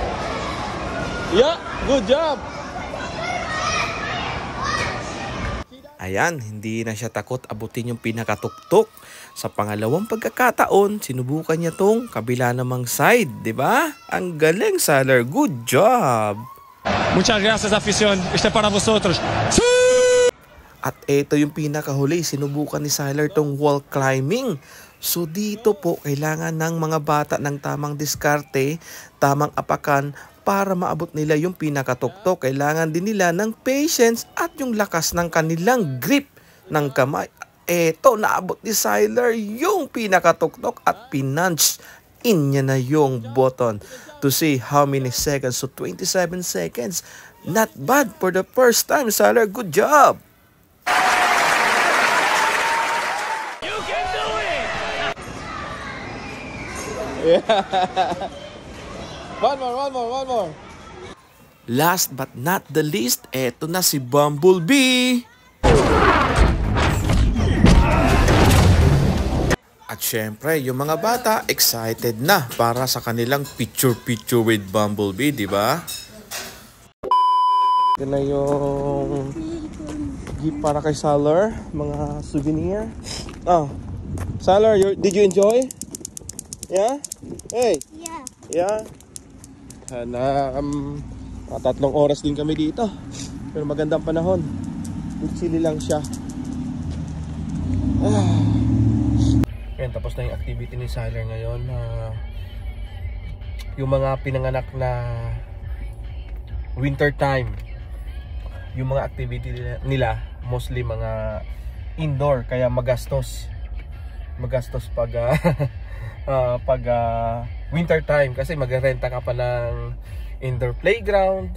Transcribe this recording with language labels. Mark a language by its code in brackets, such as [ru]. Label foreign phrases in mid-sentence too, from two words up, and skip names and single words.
[en] Yeah, good job. [tl] Ayan, hindi na siya takot abutin yung pinakatuktok. Sa pangalawang pagkakataon, sinubukan niya tong kabila namang side, di ba? Ang galing, [en] Sailor. Good job! [es] Muchas gracias, afición. Este para vosotros. [tl] At ito yung pinakahuli, sinubukan ni Sailor tong wall climbing. So dito po, kailangan ng mga bata ng tamang diskarte, tamang apakan, para maabot nila yung pinakatuktok. Kailangan din nila ng patience at yung lakas ng kanilang grip ng kamay. Eto, naabot ni Sailor yung pinakatuktok at pinunch in niya na yung button [en] to see how many seconds. So 27 seconds. Not bad for the first time, Sailor. Good job! You can do it! Yeah. One more. Last but not the least, [tl] eto na si Bumblebee. At syempre, yung mga bata excited na para sa kanilang [en] picture with Bumblebee, [tl] di ba? Ito na yung gift para kay Sailor, mga souvenir. [en] Oh, Sailor, did you enjoy? Yeah? Hey. Yeah. [tl] Na 3 oras din kami dito. Pero magandang panahon. Chili lang siya. Ayan, tapos na yung activity ni Sailor ngayon. Yung mga pinanganak na [en] winter time, [tl] yung mga activity nila mostly mga indoor, kaya magastos pag winter time kasi magrerenta ka pa ng [en] indoor playground.